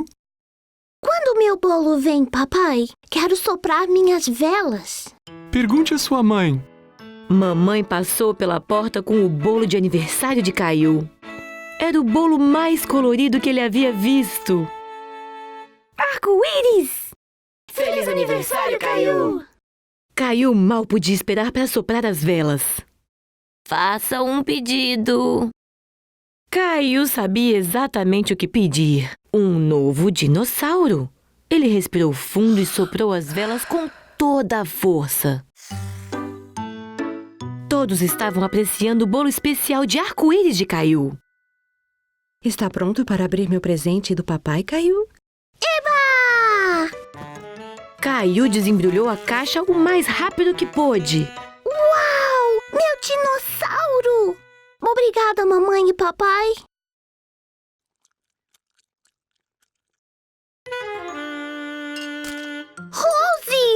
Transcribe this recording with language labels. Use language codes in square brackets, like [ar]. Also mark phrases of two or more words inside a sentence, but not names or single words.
[pt] Quando meu bolo vem, papai, quero soprar minhas velas. Pergunte à sua mãe. Mamãe passou pela porta com o bolo de aniversário de Caillou. Era o bolo mais colorido que ele havia visto. Arco-íris! Feliz aniversário, Caillou! Caillou mal podia esperar para soprar as velas. Faça um pedido. Caillou sabia exatamente o que pedir. Um novo dinossauro. Ele respirou fundo e soprou as velas com toda a força. Todos estavam apreciando o bolo especial de arco-íris de Caillou. Está pronto para abrir meu presente do papai, Caillou? Eba! Caillou desembrulhou a caixa o mais rápido que pôde. Uau! Meu dinossauro! Obrigada, mamãe e papai. Rosie!